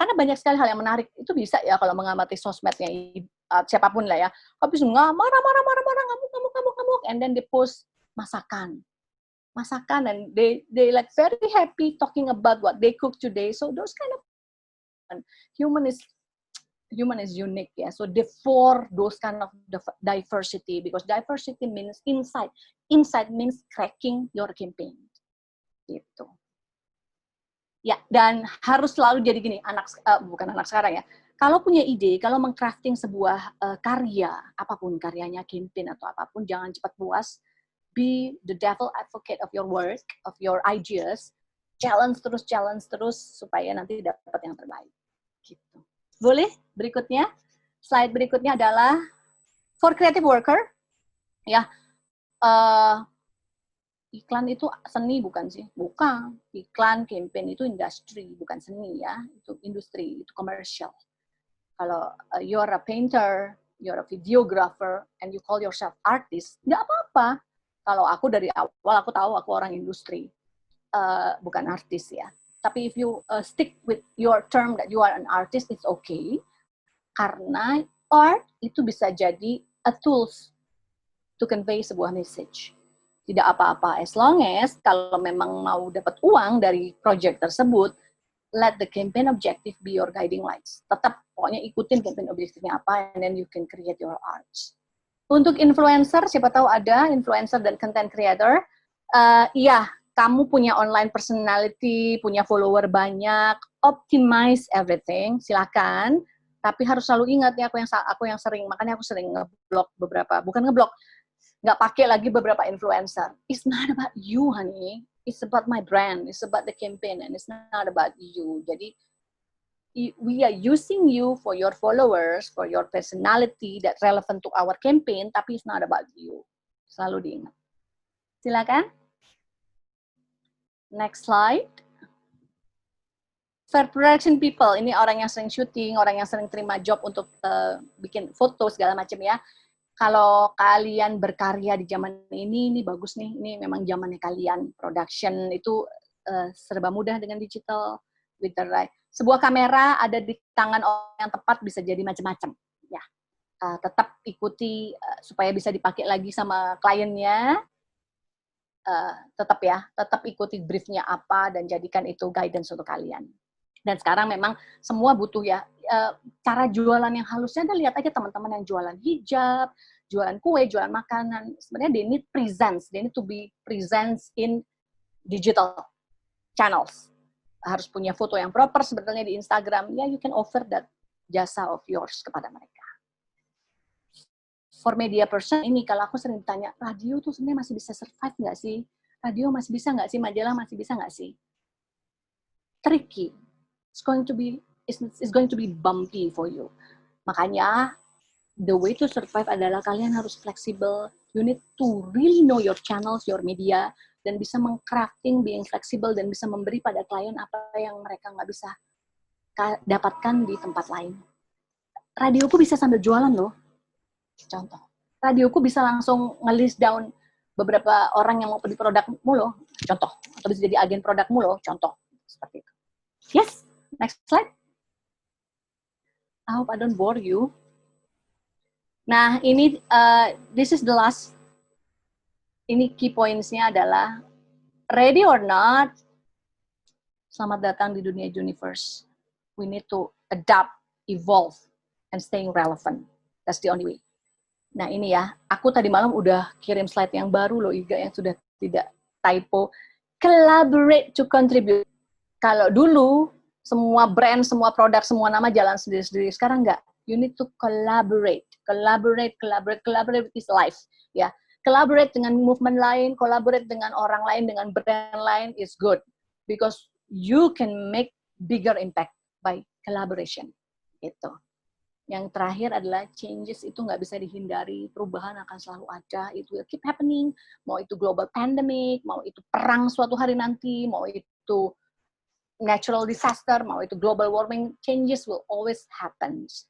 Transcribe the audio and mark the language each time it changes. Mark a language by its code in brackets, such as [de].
[id] Karena banyak sekali hal yang menarik. Itu bisa ya kalau mengamati sosmednya siapapun lah ya. Habis marah, ngamuk. [en] And then they post masakan, and they like very happy talking about what they cook today. So those kind of human is unique, yeah. So for those kind of diversity, because diversity means insight. Insight means cracking your campaign. [id] Gitu. Ya, dan harus selalu jadi gini, bukan anak sekarang ya. Kalau punya ide, kalau mengcrafting sebuah karya, apapun karyanya, campaign atau apapun, jangan cepat puas. [en] Be the devil advocate of your work, of your ideas. [id] Challenge terus supaya nanti dapat yang terbaik. Gitu. Boleh? Berikutnya, slide berikutnya adalah [en] for creative worker. [id] Ya, iklan itu seni bukan sih? Bukan. Iklan, campaign itu industri, bukan seni ya. Itu industri, itu commercial. Kalau [en] you're a painter, you're a videographer, and you call yourself artist, [id] nggak apa-apa. Kalau aku dari awal, aku tahu aku orang industri, bukan artis ya. Tapi [en] if you stick with your term that you are an artist, it's okay. [id] Karena art itu bisa jadi [en] a tools to convey [id] sebuah message. Tidak apa-apa, [en] as long as [id] kalau memang mau dapat uang dari project tersebut, [en] let the campaign objective be your guiding lights. [id] Tetap pokoknya ikutin campaign objektifnya apa, [en] and then you can create your arts. [id] Untuk influencer, siapa tahu ada influencer dan content creator. Iya, kamu punya online personality, punya follower banyak, [en] optimize everything, [id] silakan. Tapi harus selalu ingat ya, aku yang sering, makanya aku sering ngeblok beberapa, bukan ngeblok, nggak pakai lagi beberapa influencer. [en] It's not about you, honey. It's about my brand. It's about the campaign, and it's not about you. [id] Jadi, [en] we are using you for your followers, for your personality that relevant to our campaign, [id] tapi [en] it's not about you. [id] Selalu diingat. Silakan. [en] Next slide. Fair production people, [id] ini orang yang sering syuting, orang yang sering terima job untuk bikin foto segala macam ya. Kalau kalian berkarya di zaman ini bagus nih, ini memang zamannya kalian. Production itu serba mudah dengan digital, [en] with the right. [id] Sebuah kamera ada di tangan orang yang tepat bisa jadi macam-macam. Ya, tetap ikuti supaya bisa dipakai lagi sama kliennya. Tetap ikuti briefnya apa dan jadikan itu guidance untuk kalian. Dan sekarang memang semua butuh ya cara jualan yang halusnya. Anda lihat aja teman-teman yang jualan hijab, jualan kue, jualan makanan. Sebenarnya [en] they need presence, they need to be presence in digital channels. [id] Harus punya foto yang proper sebetulnya di Instagram. Ya, [en] you can offer that [id] jasa [en] of yours [id] kepada mereka. [en] For media person [id] ini, kalau aku sering tanya, radio tuh sebenarnya masih bisa survive nggak sih? Radio masih bisa nggak sih? Majalah masih bisa nggak sih? [en] Tricky. It's going to be bumpy for you. [id] Makanya, [en] the way to survive [id] adalah kalian harus fleksibel. [en] You need to really know your channels, your media, [id] dan bisa mengcrafting, [en] being flexible, [id] dan bisa memberi pada klien apa yang mereka nggak bisa dapatkan di tempat lain. Radioku bisa sambil jualan loh. Contoh. Radioku bisa langsung nge-list down beberapa orang yang mau beli produkmu loh. Contoh. Atau bisa jadi agen produkmu loh. Contoh. Seperti itu. [en] Yes. Next slide. I hope I don't bore you. [id] Nah, ini [en] this is the last. [id] Ini key points-nya adalah [en] ready or not, [id] selamat datang di dunia universe. [en] We need to adapt, evolve, and staying relevant. That's the only way. [id] Nah, ini ya, aku tadi malam udah kirim slide yang baru loh, Iga, yang sudah tidak typo. Collaborate to contribute. Kalau dulu, semua brand, semua produk, semua nama jalan sendiri-sendiri. Sekarang enggak. [en] You need to collaborate. Collaborate is life. [id] Ya, collaborate dengan movement lain, collaborate dengan orang lain, dengan brand lain [en] is good. Because you can make bigger impact by collaboration. [id] Gitu. Yang terakhir adalah changes itu nggak bisa dihindari, perubahan akan selalu ada, [en] it will keep happening, [id] mau itu [en] global pandemic, [id] mau itu perang suatu hari nanti, mau itu [en] natural disaster, [id] mau itu [en] global warming, changes will always happen.